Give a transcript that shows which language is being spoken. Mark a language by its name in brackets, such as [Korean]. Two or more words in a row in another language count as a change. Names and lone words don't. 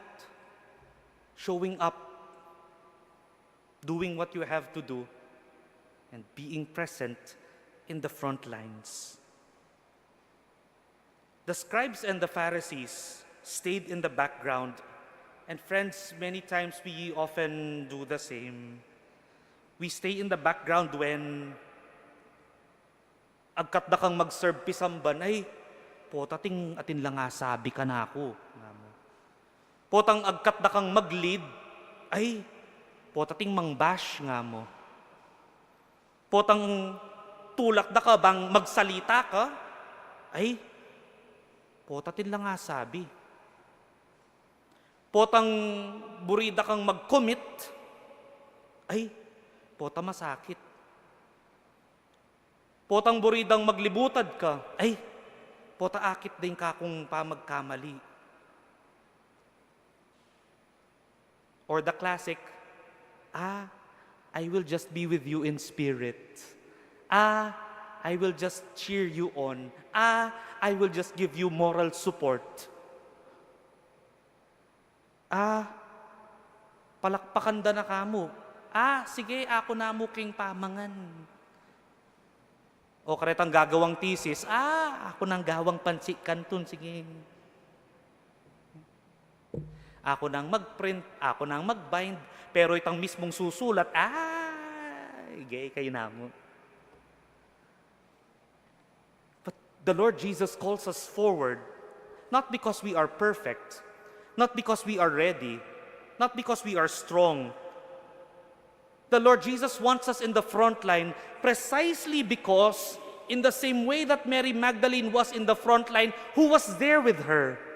[English] Showing up, doing what you have to do, and being present in the front lines. The scribes and the Pharisees stayed in the background. And friends, many times we often do the same. We stay in the background when [Pampanga] agkat na kang mag-serve pisamban, ay, potating atin lang nga sabi ka na ako. Nga mo. Potang agkat na kang mag-lead, ay, potating mang-bash nga mo. Potang tulak na ka bang magsalita ka, ay, potatin lang nga sabi. Potang burida kang mag-commit, ay, pota masakit. Potang buridang maglibutad ka, ay, pota akit din ka kung pamagkamali. [English] Or the classic, I will just be with you in spirit. I will just cheer you on. I will just give you moral support. [Pampanga] Palakpakan da na kamo. Sige, ako na mo king pamangan. O karetang gagawang thesis, ako nang gawang pansi kanton, sige. Ako nang mag-print, ako nang mag-bind, pero itang mismong susulat, gay kayo na mo. [English] But the Lord Jesus calls us forward, not because we are perfect, not because we are ready, not because we are strong. The Lord Jesus wants us in the front line precisely because in the same way that Mary Magdalene was in the front line, who was there with her?